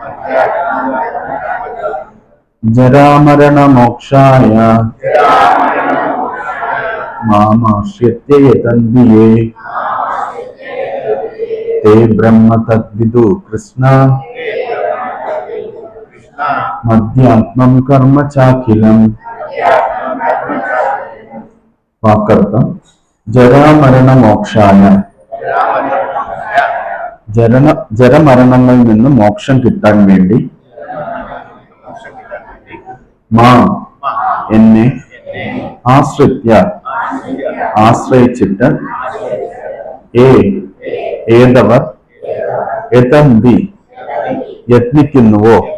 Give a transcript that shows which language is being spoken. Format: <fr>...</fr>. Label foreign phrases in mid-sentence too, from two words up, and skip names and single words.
<sa>जरामरणमोक्षाय मामाश्रित्य यतन्ति ये ते ब्रह्म तद्विदु कृष्ण मध्यात्मं कर्म चाखिलम्।</sa> <ml>वाक्यर्थം ജരാമരണമോക്ഷായ ജരമരണങ്ങളിൽ നിന്ന് മോക്ഷം കിട്ടാൻ വേണ്ടി മാം എന്നെ ആശ്രയിച്ചിട്ട് ഏതവർ യതന്തി യത്നിക്കുന്നുവോ</ml>